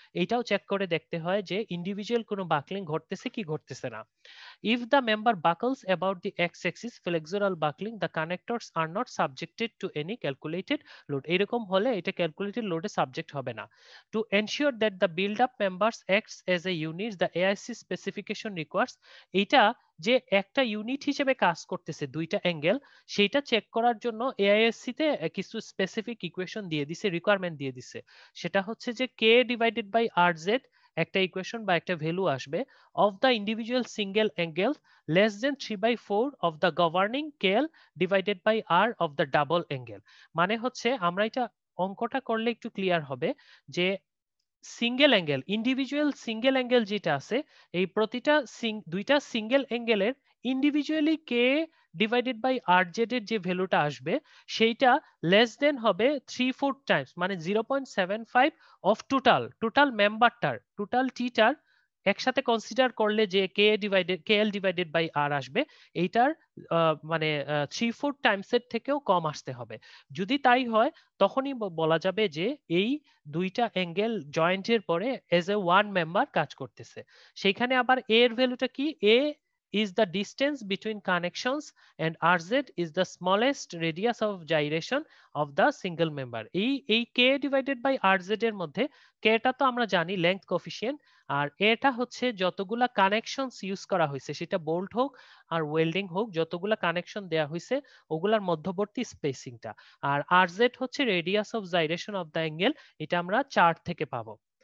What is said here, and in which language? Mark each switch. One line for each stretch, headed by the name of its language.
Bangla: এইটাও চেক করে দেখতে হয় যে ইন্ডিভিজুয়াল কোনো বাকলিং ঘটতেছে কি ঘটতেছে না।
English: If the member buckles about the x-axis flexural buckling, the connectors are not subjected to any calculated load.
Bangla: এরকম হলে এটা calculated load এ subject হবে না।
English: To ensure that the build-up members acts as a unit, the AIC specification requires
Bangla: এটা যে একটা unit হিসেবে কাজ করতেছে দুইটা অ্যাঙ্গেল, সেইটা চেক করার জন্য AISC তে কিছু স্পেসিফিক ইকুয়েশন দিয়ে দিছে, রিকোয়ারমেন্ট দিয়ে দিছে। সেটা হচ্ছে যে K ডিভাইডেড বাই RZ একটা ইকুয়েশন বা একটা ভ্যালু আসবে
English: of the individual single angle less than 3/4 of the governing KL divided by R of the double angle.
Bangla: মানে হচ্ছে আমরা এটা অঙ্কটা করলে একটু ক্লিয়ার হবে যে single angle, individual single angle যেটা আছে, এই প্রতিটা দুইটা single অ্যাঙ্গেলের individually K divided by আর Z এর যে ভ্যালুটা আসবে সেইটা লেস দেন হবে 3/4 টাইমস, মানে 0.75 অফ টোটাল মেম্বারটার, টোটাল টিটার একসাথে কনসিডার করলে যে কেএল ডিভাইডেড বাই আর আসবে, এইটার মানে 3/4 টাইমস এর থেকেও কম আসতে হবে। যদি তাই হয় তখনই বলা যাবে যে এই দুইটা অ্যাঙ্গেল জয়েন্টের পরে এজ এ ওয়ান মেম্বার কাজ করতেছে। সেইখানে আবার এ এর ভ্যালুটা কি,
English: A is the distance between connections and RZ is the smallest radius of gyration of the single member.
Bangla: এই K divided by RZ এর মধ্যে K টা তো আমরা জানি লেংথ কোফিশিয়েন্ট, আর এটা হচ্ছে যতগুলা কানেকশনস ইউজ করা হয়েছে, সেটা বোল্ট হোক আর ওয়েল্ডিং হোক, যতগুলা কানেকশন দেয়া হয়েছে ওগুলার মধ্যবর্তী স্পেসিংটা। আর RZ হচ্ছে radius of gyration of the angle, এটা আমরা চার্ট থেকে পাবো।